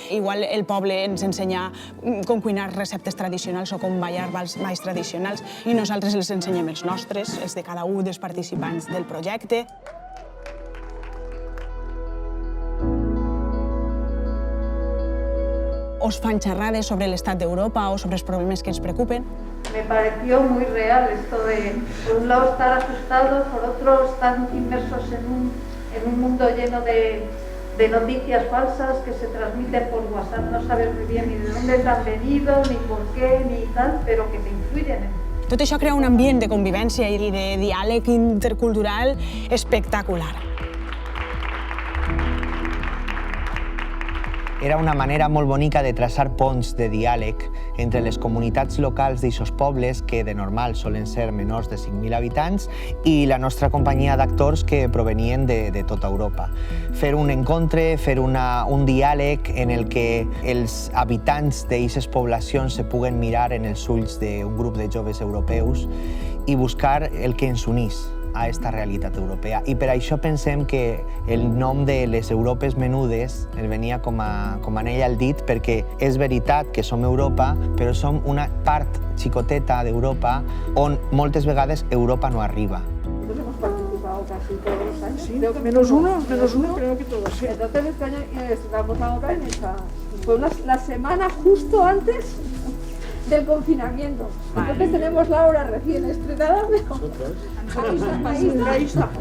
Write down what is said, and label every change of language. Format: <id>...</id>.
<ca>Igual el poble ens ensenya com cuinar receptes tradicionals o com ballar balls tradicionals i nosaltres els ensenyem els nostres, els de cada un dels participants del projecte. os fan xerrades sobre l'estat d'Europa o sobre els problemes que ens preocupen?</ca> <es>Me pareció muy real esto de, por un lado, estar asustados, por otro, estar inmersos en un mundo lleno de noticias falsas que se transmiten por WhatsApp, no sabes muy bien ni de dónde te han venido, ni por qué, ni tal, pero que te influyen.</es> <ca>Tot això crea un ambient de convivència i de diàleg intercultural espectacular. Era una manera molt bonica de traçar ponts de diàleg entre les comunitats locals d'aixos pobles, que de normal solen ser menors de 5.000 habitants, i la nostra companyia d'actors que provenien de tota Europa. Fer un encontre, fer un diàleg en el que els habitants d'aixes poblacions se puguen mirar en els ulls d'un grup de joves europeus i buscar el que ens unís a esta realitat europea. I per això pensem que el nom de les Europes menudes el venia com anell al dit, perquè és veritat que som Europa, però som una part xicoteta d'Europa on moltes vegades Europa no arriba.</ca> <es>Nosotros hemos participado casi todos los años. Sí, menos uno creo que todos, sí. Entonces este año estamos ahora en esa... Fue la semana justo antes del confinamiento. Entonces tenemos la obra recién estrenada, pero ahí está.</es>